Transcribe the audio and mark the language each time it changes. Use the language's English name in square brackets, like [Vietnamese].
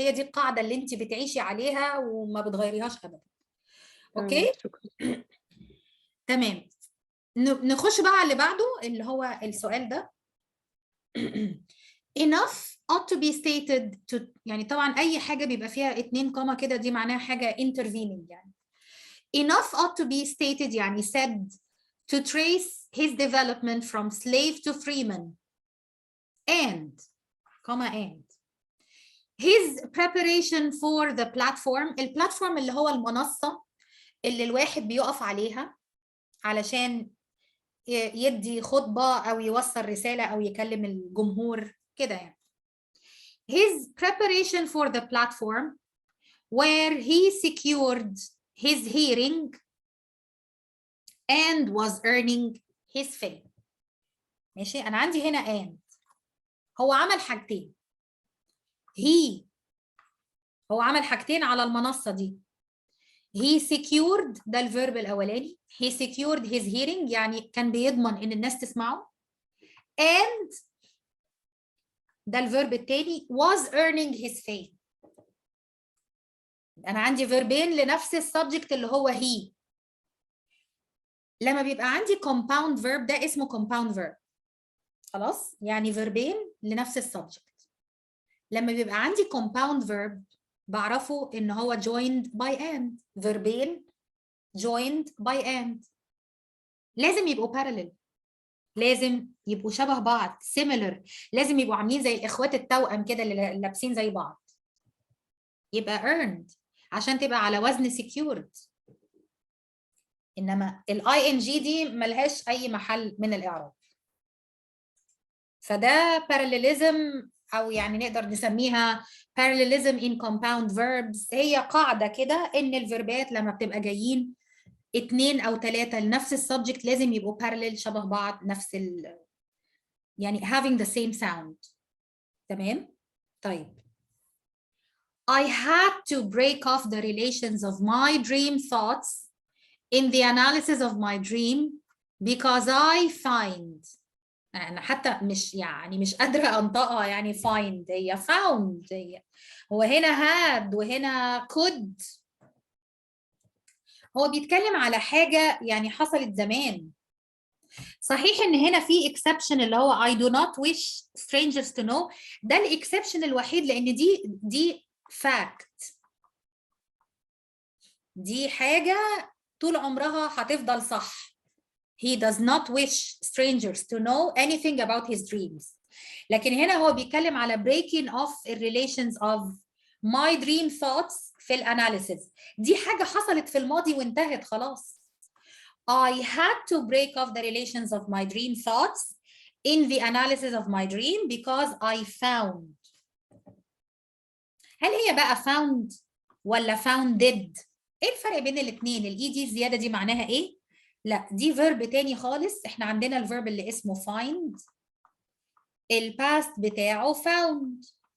[Arabic] هي دي القاعده اللي انت بتعيشي عليها وما بتغيريهاش ابدا. اوكي. شكرا. تمام. نخش بقى على اللي بعده اللي هو السؤال ده. [English] enough ought to be stated to، [Arabic] يعني طبعا اي حاجه بيبقى فيها 2 كوما كده دي معناها حاجه intervening. يعني [English] enough ought to be stated يعني said to trace his development from slave to freeman and his preparation for the platform. [Arabic] البلاتفورم اللي هو المنصه اللي الواحد بيقف عليها علشان يدي خطبة أو يوصل رسالة أو يكلم الجمهور كده يعني. [English] His preparation for the platform where he secured his hearing and was earning his fame. [Arabic] ماشي، أنا عندي هنا and، هو عمل حاجتين. هو عمل حاجتين على المنصة دي. [English] he secured [Arabic] ده الفيرب الأولاني. [English] he secured his hearing [Arabic] يعني كان بيضمن إن الناس تسمعه. [English] and [Arabic] ده الفيرب التاني [English] was earning his fame. [Arabic] أنا عندي فيربين لنفس السبجكت اللي هو he. لما بيبقى عندي compound verb ده اسمه compound verb. خلاص؟ يعني فيربين لنفس السبجكت. لما بيبقى عندي compound verb بعرفه إن هو joined by and. [English] فيربين joined by and. [Arabic] لازم يبقوا parallel. لازم يبقوا شبه بعض similar. لازم يبقوا عاملين زي الإخوات التوأم كده اللي لابسين زي بعض. يبقى earned عشان تبقى على وزن secured. إنما ال ing دي ملهاش أي محل من الإعراب. فده parallelism أو يعني نقدر نسميها [English] parallelism in compound verbs. [Arabic] هي قاعدة كده إن الفيربات لما بتبقى جايين 2 أو 3 لنفس السبجكت لازم يبقوا parallel شبه بعض نفس يعني [English] having the same sound. [Arabic] تمام؟ طيب. [English] I had to break off the relations of my dream thoughts in the analysis of my dream because I find. [Arabic] أنا حتى مش قادرة أنطقها يعني find. هي found. هو هنا had وهنا could. هو بيتكلم على حاجة يعني حصلت زمان. صحيح إن هنا في exception اللي هو [English] I do not wish strangers to know. [Arabic] ده الإكسبشن الوحيد لأن دي fact. دي حاجة طول عمرها هتفضل صح. [English] He does not wish strangers to know anything about his dreams. [Arabic] لكن هنا هو بيتكلم على [English] breaking off the relations of my dream thoughts [Arabic] في الاناليسيس. دي حاجة حصلت في الماضي وانتهت خلاص. [English] I had to break off the relations of my dream thoughts in the analysis of my dream because I found. [Arabic] هل هي بقى found ولا founded؟ ايه الفرق بين الاثنين؟ الاي دي الزيادة دي معناها ايه؟ لا دي فيرب تاني خالص. احنا عندنا الفيرب اللي اسمه find الباست بتاعه found.